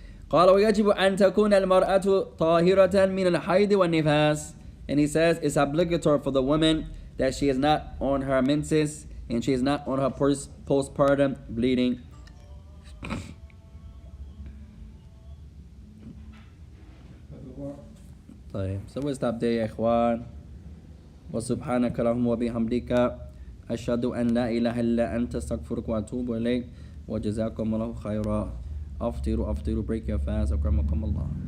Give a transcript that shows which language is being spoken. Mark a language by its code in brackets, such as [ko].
[ar] قال ويجب أن تكون المرأة طاهرة من الحيض والنفاس. [en] And he says it's obligatory for the woman that she is not on her menses and she is not on her postpartum bleeding. طيب, so we'll stop there [ar] يا إخوان. وسبحانك اللهم وبحمدك أشهد أن لا إله إلا أنت استغفرك وأتوب إليك وجزاكم الله خيرا. أفطروا, [en] break your fast. [ar] أكرمكم الله.